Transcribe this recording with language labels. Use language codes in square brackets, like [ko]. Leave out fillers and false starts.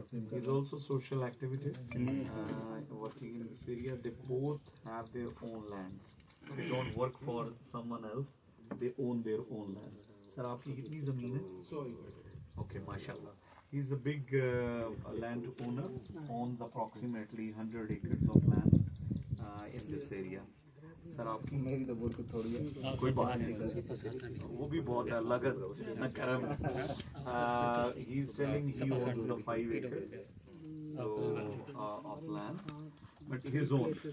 [en] He is also social activist working in this area. They both have their own lands. They don't work for someone else. They own their own lands. [ur] سر آپ کی کتنی زمین ہے؟ [en] Okay, mashallah. He is a big land owner, owns approximately 100 acres of land in this area. [ur] سر آپ کی میری تو بہت تھوڑی ہے. کوئی بات نہیں سر, وہ بھی بہت ہے, اللہ کا کرم. [en] He is telling he owns the 5 acres so of land, but his own.